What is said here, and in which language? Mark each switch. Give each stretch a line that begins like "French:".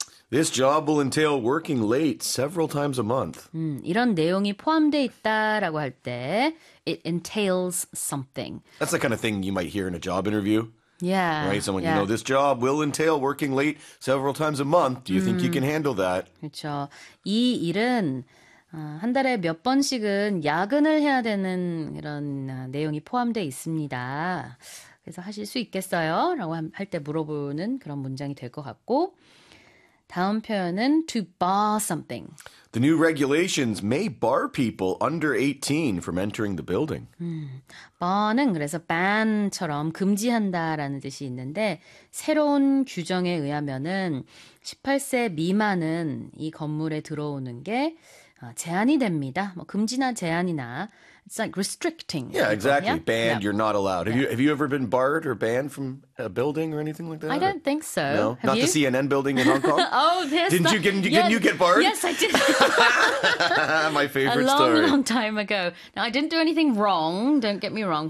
English: This job will entail working late several times a month.
Korean: 이런 내용이 포함되어 있다라고 할 때,
English: it entails something. That's the kind of thing you might hear in a job interview. Yeah. Right? Someone, yeah. You know, this job will entail working late several times a month. Do you think you can handle that?
Korean: 그렇죠. 이 일은 한 달에 몇 번씩은 야근을 해야 되는 이런 내용이 포함되어 있습니다. 그래서 하실 수 있겠어요? 라고 할 때 물어보는 그런 문장이 될 것 같고, 다음 표현은
English: to bar something. The new regulations may bar people under 18 from entering the building.
Korean: Bar는 그래서 ban처럼 금지한다라는 뜻이 있는데 새로운 규정에 의하면은 18세 미만은 이 건물에 들어오는 게 제한이 됩니다. 뭐 금지나 제한이나
English: it's like restricting. Yeah, exactly. Banned, yeah. You're not allowed. Have you ever been barred or banned from a building or anything like that? I don't think so. No, have you? The CNN building in Hong Kong. Oh, yes. Didn't you get barred? Yes, I did. My favorite story. A long, long time ago. Now, I didn't do anything wrong. Don't get me wrong.